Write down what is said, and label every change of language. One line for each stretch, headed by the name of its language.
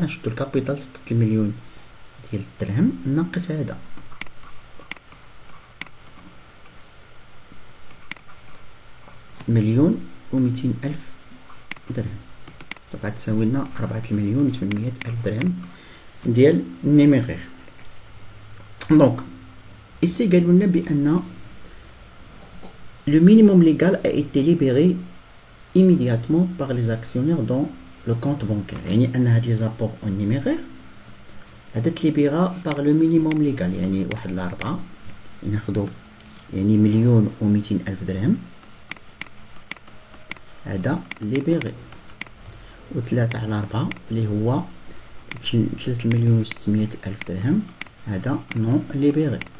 Arabic: نشدو الكابيتال 6 مليون ديال الدرهم ناقص هذا مليون و 200,000 درهم، دونك غتساوي لنا 4,800,000 درهم ديال النيميرير.
French: دونك ici
Arabic: قالوا لنا بان
French: le minimum légal a été libéré immédiatement par les actionnaires dans le compte bancaire.
Arabic: يعني ان هاد لي زابور اون نيميرير هذا تليبيرا
French: par le minimum légal،
Arabic: يعني 1/4 ناخدو يعني مليون و 200,000 درهم هذا ليبيري، و 3/4 اللي هو 3,600,000 درهم هذا نون ليبيري.